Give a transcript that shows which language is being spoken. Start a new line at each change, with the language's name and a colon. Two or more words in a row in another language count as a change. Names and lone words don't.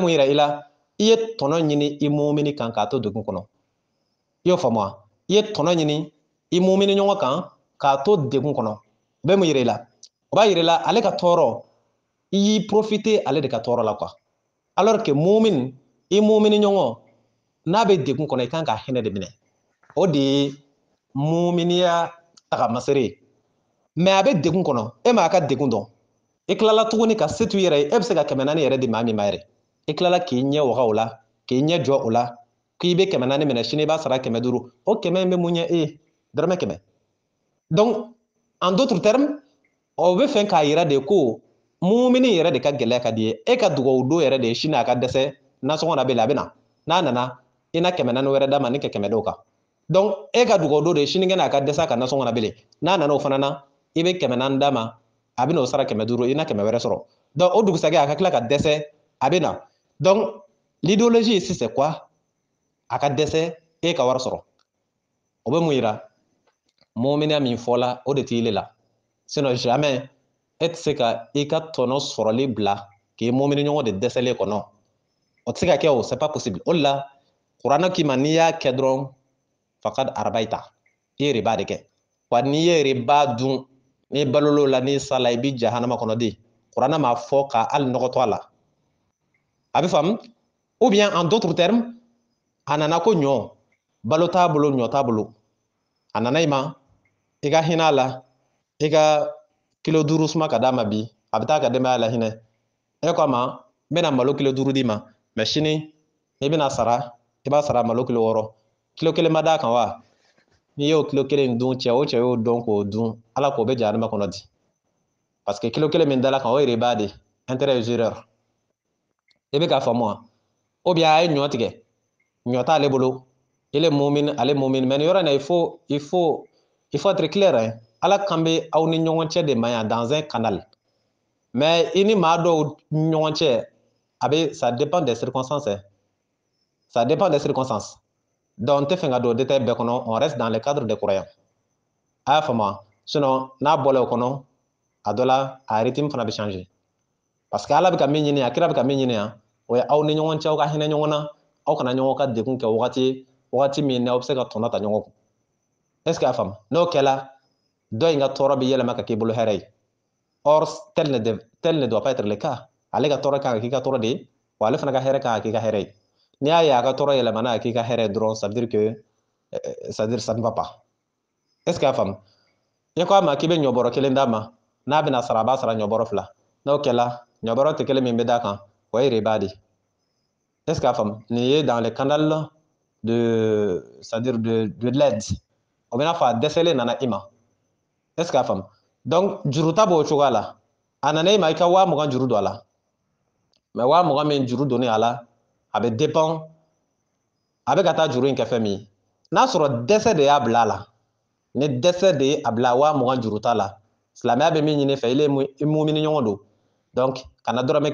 Bambara: mun yira i la i ye tɔnɔ ɲini i mumini kan k'a to degun kɔnɔ i y'o faamu wa i ye tɔnɔ ɲini i mumini ɲɔgɔn kan k'a to degun kɔnɔ o bɛ mun yira i la o b'a yira i la ale ka tɔɔrɔ i y'i profiter ale de ka tɔɔrɔ la
French: quoi alors que
Bambara: mumini i mumini ɲɔgɔn n'a bɛ degun kɔnɔ i kan ka hinɛ de minɛ o de ye muminiya tagamasere ye mais a bɛ degun kɔnɔ e m'a ka degun dɔn i tilala tuguni ka se t'u yɛrɛ ye e bɛ se ka 400 yɛrɛ di maa min ma yɛrɛ i tilala k'i ɲɛ waga o la k'i ɲɛ jɔ o la k'i bɛ 400 minɛ sini i b'a sara 500 o 100 in bɛ mun ɲɛ e ye dɔrɔmɛ 100
French: donc en d'autres termes
Bambara: o bɛ fɛ k'a yira de ko mumini yɛrɛ de ka gɛlɛya ka di ye e ka dugawu don yɛrɛ de ye sini a ka dɛsɛ nasɔngɔ na bɛ la a bɛ na n'a nana i na 400 wɛrɛ d'a ma ni ka 100 d'o kan donc e ka dugawu don de ye sini kɛnɛ a ka dɛsɛ a ka nasɔngɔ na bɛ n'a nana o fana na i bɛ 400 d'a ma a bɛ n'o sara 500 i na 100 wɛrɛ sɔrɔ donc o dugusajɛ a ka tila ka dɛsɛ a bɛ na
French: donc l'idéologie ici c'est quoi
Bambara: a ka dɛsɛ e ka wari sɔrɔ o bɛ mun yira muminiya min fɔla o de t'ile la
French: sinon jamais
Bambara: e tɛ se ka i ka tɔnɔ sɔrɔli bila k'i mumini ɲɔgɔn de dɛsɛlen kɔnɔ o tɛ se ka kɛ o
French: c'est pas possible
Bambara: o de la kuranɛ k'i ma n'i y'a kɛ dɔrɔn
Arabic: فقد أربيت
Bambara: i ye riba de kɛ wa n'i ye riba dun n'i balol'o la n'i sala i bi jahanama kɔnɔ de kuranɛ m'a fɔ ka hali nɔgɔ to a la a bɛ faamu
French: ou bien en d'autres termes
Bambara: a nana ko ɲɔ balo t'a bolo ɲɔ t'a bolo a nana i ma i ka hinɛ a la i ka kilo 5 suma ka d'a ma bi a bɛ taa ka denbaya la hinɛ e ko a ma n bɛna malo kilo 5 d'i ma mais sini i bɛna sara i b'a sara malo kilo 6 kilo 1 ma d'a kan wa n'i y'o kilo 1 dun cɛ o cɛ y'o dɔn k'o dun ala k'o bɛ jahanama kɔnɔ di
French: parce que
Bambara: kilo 1 min dala kan o ye riba de
French: intérêt usuraire
Bambara: i bɛ k'a faamu wa
French: ou bien
Bambara: a ye ɲɔ tigɛ ɲɔ t'ale bolo
French: il est
Bambara: mumin ale mumin mais nin yɔrɔ in na
French: il faut être clair hein
Bambara: ala kan bɛ aw ni ɲɔgɔn cɛ de ma yan
French: dans un canal
Bambara: mais i ni maa dɔw ɲɔgɔn cɛ a bɛ
French: ça dépend des circonstances hein ça dépend des circonstances
Bambara: donc n tɛ fɛ ka don détail bɛɛ kɔnɔ
French: on reste dans le cadre des croyants
Bambara: a y'a faamu wa sinon n'a bɔla o kɔnɔ a dɔ la a rythme fana bɛ changer
French: parce que
Bambara: ala bɛ ka min ɲini a kira bɛ ka min ɲini o ye aw ni ɲɔgɔn cɛ aw ka hinɛ ɲɔgɔn na aw kana ɲɔgɔn ka degun kɛ wagati min n'aw bɛ se ka tɔnɔ ta ɲɔgɔn kun
French: est ce que
Bambara: a faamu n'o kɛla dɔ in ka tɔɔrɔ bɛ yɛlɛma ka k'i bolo hɛrɛ ye
French: or tel ne doit pas être le cas
Bambara: ale ka tɔɔrɔ kan ka k'i ka tɔɔrɔ de ye wa ale fana ka hɛrɛ kan ka k'i ka hɛrɛ ye n'i y'a ye a ka tɔɔrɔ yɛlɛmana ka k'i ka hɛrɛ ye dɔrɔn
French: ça veut dire que ça ne va pas est ce que
Bambara: a faamu i ko a ma k'i bɛ ɲɔbɔrɔ kelen d'a ma n'a bɛna sara a b'a sara ɲɔbɔrɔ fila n'o kɛla ɲɔbɔrɔ tɛ kelen min bɛ d'a kan o ye riba de
French: est ce que
Bambara: a faamu nin ye
French: dans le canal de c'est à dire de l'aide
Bambara: o bɛ n'a fɔ a dɛsɛlen nana i ma
French: est ce que
Bambara: a faamu donc juru ta b'o cogoya la a nana i ma i ka 20,000 juru don a la mais 20,000 min juru donnen a la a bɛ dépend a bɛ ka taa juru in kɛ fɛn min ye n'a sɔrɔ dɛsɛ de y'a bila a la ni dɛsɛ de ye a bila 20,000 juru ta la silamɛya bɛ min ɲini fɛ i mumini ɲɔgɔn don donc kana dɔrɔmɛ